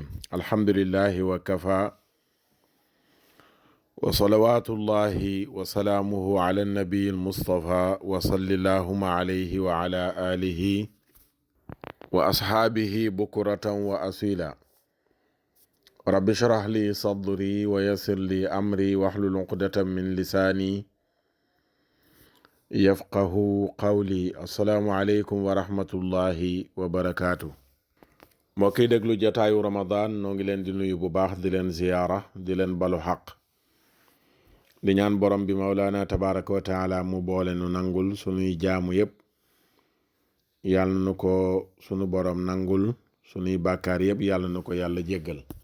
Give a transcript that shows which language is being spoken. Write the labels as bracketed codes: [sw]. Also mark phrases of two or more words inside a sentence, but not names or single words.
[ar] الحمد لله وكفى وصلوات الله وسلامه على النبي المصطفى وصل اللهم عليه وعلى آله وأصحابه بكرة وأصيلا. رب اشرح لي صدري ويسر لي أمري واحلل عقدة من لساني يفقهوا قولي. السلام عليكم ورحمة الله وبركاته. [wo] mbokk yi déglu jataayu ramadan noo ngi leen di nuyu bu baax di leen ziyaara di leen balu xaq di ñaan borom bi [ar] مولانا تبارك وتعالى [wo] mu boole nu nangul sunuy jaamu yépp yàlla na ko sunu borom nangul sunuy bàkkaar yépp yàlla na ko yàlla jéggal.